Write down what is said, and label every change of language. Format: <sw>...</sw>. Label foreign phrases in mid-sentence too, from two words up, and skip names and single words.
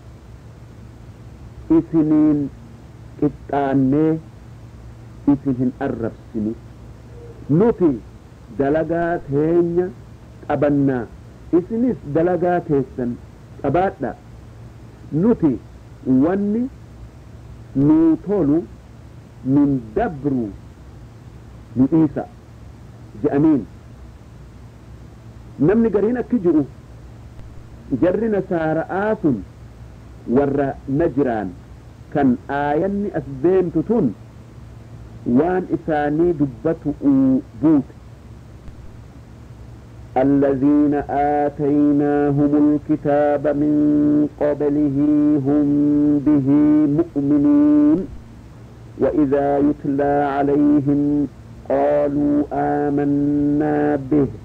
<om>isiniin qixxaannee isin hin arrabsinu nuti dalagaa teenya qabannaa isinis dalagaa teessan qabaadha nuti wanni nuu tolu nun dabru nu dhiisa je'aniin namni gariin akki jiru jarri nasaara'aa sun warra najraan kan aayanni as deemtu tun waan isaanii dubbatu buute</om> <ar>الذين آتيناهم الكتاب من قبله هم به مؤمنون وإذا يتلى عليهم قالوا آمنا به</ar>